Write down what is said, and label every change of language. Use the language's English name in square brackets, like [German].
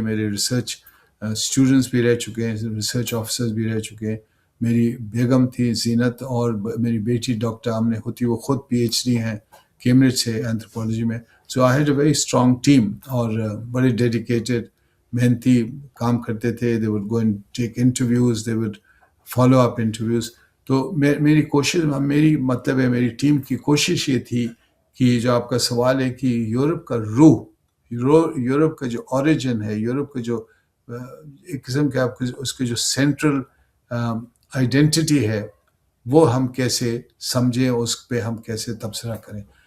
[Urdu] میرے research students بھی رہ چکے ہیں, ریسرچ آفیسرز بھی رہ چکے ہیں. میری بیگم تھی زینت, اور میری بیٹی ڈاکٹر آمنہ ہوتی, وہ خود PhD ہیں کیمبرج سے اینتھروپولوجی میں. [English] so I had a very strong team, [Urdu] اور بڑے ڈیڈیکیٹڈ محنتی کام کرتے تھے. [English] They would go and take interviews, they would follow up interviews. [Urdu] تو میری کوشش, مطلب ہے میری ٹیم کی کوشش یہ تھی کہ جو آپ کا سوال ہے کہ یورپ کا روح, یورپ کا جو اوریجن ہے, یورپ کا جو ایک قسم کے آپ اس کے جو سینٹرل آئیڈینٹی ہے, وہ ہم کیسے سمجھیں, اس پہ ہم کیسے تبصرہ کریں.